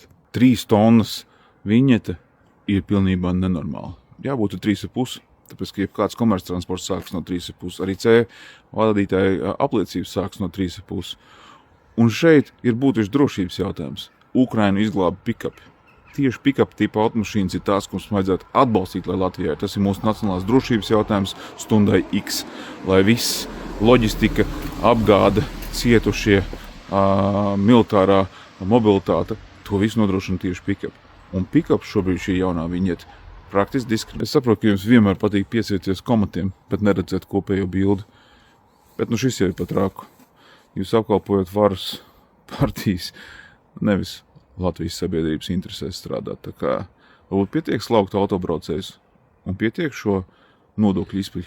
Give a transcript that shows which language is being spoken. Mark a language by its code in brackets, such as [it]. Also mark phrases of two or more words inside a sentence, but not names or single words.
[lv] 3 tonnas viņete ir pilnībā nenormāli. Jābūt 3,5, tāpēc, ka jebkāds komerctransports sāks no 3,5, arī C vadītāja apliecības sāks no 3,5. Un šeit ir būtiski drošības jautājums. Ukraina izglāba pikapi. Tieši pick-up tipa automašīnas ir tās, ko mums vajadzētu atbalstīt, lai Latvijai. Tas ir mūsu nacionālās drošības jautājums stundai X, lai viss loģistika, apgāde, cietušie, militārā mobilitāte, to visu nodrošina tieši pick-up. Un pick-up šobrīd šī jaunā viņieta praktiski diskriminē. Es saprotu, ka jums vienmēr patīk piesieties komatiem, bet neredzēt kopējo bildi. Bet šis jau ir pat rāku. Jūs apkalpojat varas partijas, nevis Latvijas sabiedrības interesēs strādāt. Tā kā varbūt pietiek slaukt autobraucējus un pietiek šo nodokļu izpļkarēšanu.